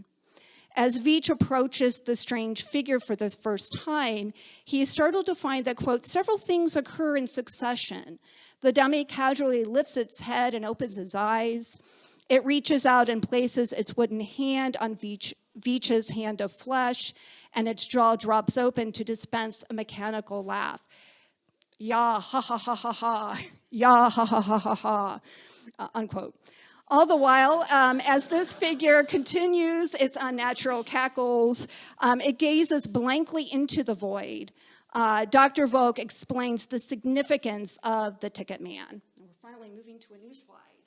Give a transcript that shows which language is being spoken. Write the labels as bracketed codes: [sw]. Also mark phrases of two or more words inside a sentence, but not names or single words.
[en] As Veitch approaches the strange figure for the first time, he is startled to find that, quote, several things occur in succession. The dummy casually lifts its head and opens its eyes. It reaches out and places its wooden hand on Veitch's hand of flesh, and its jaw drops open to dispense a mechanical laugh. Ya, ha, ha, ha, ha, ha. Ya, ha, ha, ha, ha, ha, unquote. All the while, as this figure continues its unnatural cackles, it gazes blankly into the void. Dr. Volk explains the significance of the Ticket Man. And we're finally moving to a new slide.